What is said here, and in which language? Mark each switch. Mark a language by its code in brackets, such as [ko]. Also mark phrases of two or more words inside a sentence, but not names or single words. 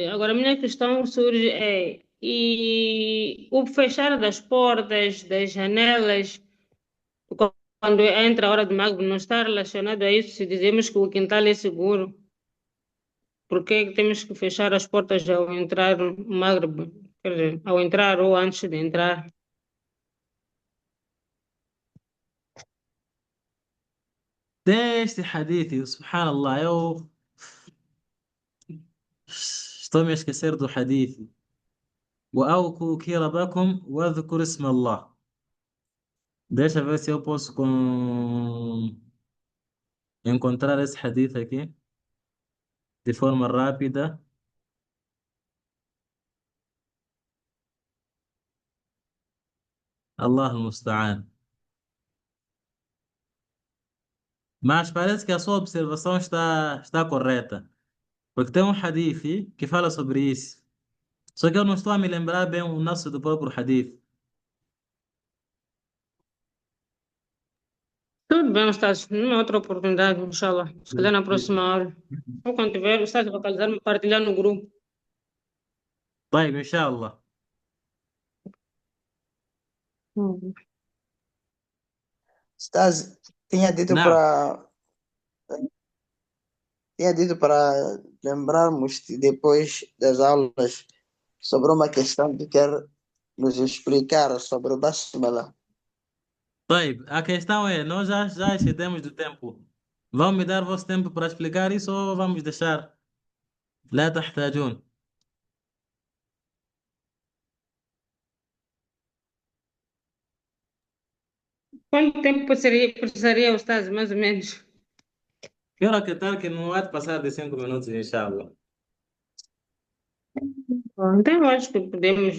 [pt] Agora, a minha questão surge e o fechar das portas, das janelas, quando entra a hora de Maghrib, não está relacionado a isso se dizemos que o quintal é seguro? Por que é que temos que fechar as portas ao entrar no Maghrib? Quer dizer, ao entrar ou antes de entrar? tem este hadith, subhanallah, eu estou me a esquecer do hadith. [ar] وأوكوا كيربكم واذكروا اسم الله. [pt] Deixa eu ver se eu posso encontrar esse hadith aqui de forma rápida. [ar] الله المستعان. [pt] Mas parece que a sua observação está correta. Porque tem um hadith que fala sobre isso. Só que eu não estou a me lembrar bem o nosso do próprio hadith. Tudo bem, Ustaz. Numa outra oportunidade, inshallah. Se calhar na próxima aula. Ou quando tiver, o Ustaz vai localizar-me, partilhar no grupo. [ar] طيب إن شاء الله. [pt] Estás, tinha dito [ar] نعم. [pt] para tinha dito para lembrarmos depois das aulas sobre uma questão que quer nos explicar sobre o Basmala. طيب a questão é, nós já excedemos do tempo. Vão me dar vosso tempo para explicar isso ou vamos deixar? [ar] لا تحتاجون. [pt] Quanto tempo precisaria, Ustaz, mais ou menos? Quero acreditar que não vai passar de 5 minutos, inshallah. Então, eu acho que podemos.